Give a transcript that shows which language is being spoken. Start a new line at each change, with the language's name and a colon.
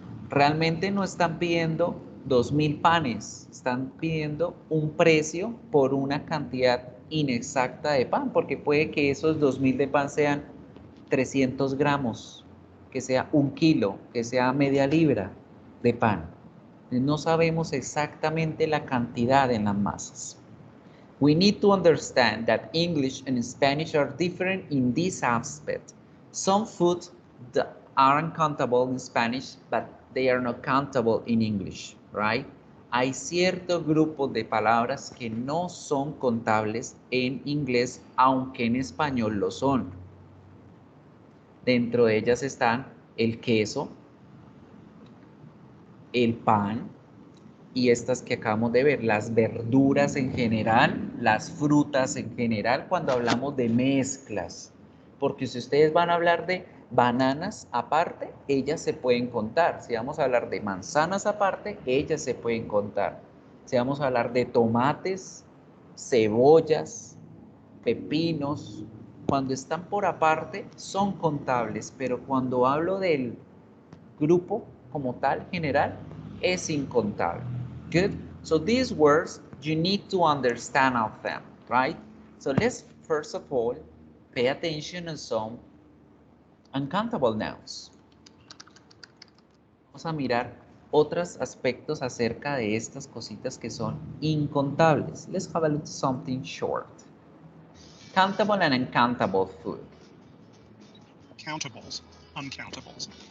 Spanish: Realmente no están pidiendo 2000 panes, están pidiendo un precio por una cantidad inexacta de pan, porque puede que esos 2000 de pan sean 300 gramos, que sea 1 kilo, que sea media libra de pan. No sabemos exactamente la cantidad en las masas.
English: We need to understand that English and Spanish are different in this aspect. Some foods are uncountable in Spanish, but they are not countable in English, right?
Spanish: Hay cierto grupo de palabras que no son contables en inglés, aunque en español lo son. Dentro de ellas están el queso, el pan y estas que acabamos de ver, las verduras en general, las frutas en general, cuando hablamos de mezclas. Porque si ustedes van a hablar de bananas aparte, ellas se pueden contar. Si vamos a hablar de manzanas aparte, ellas se pueden contar. Si vamos a hablar de tomates, cebollas, pepinos, cuando están por aparte son contables, pero cuando hablo del grupo como tal, general, es incontable.
English: Good? So these words, you need to understand of them, right? So let's first of all pay attention on some uncountable nouns.
Spanish: Vamos a mirar otros aspectos acerca de estas cositas que son incontables.
English: Let's have a look at something short. Countable and uncountable food. Countables, uncountables.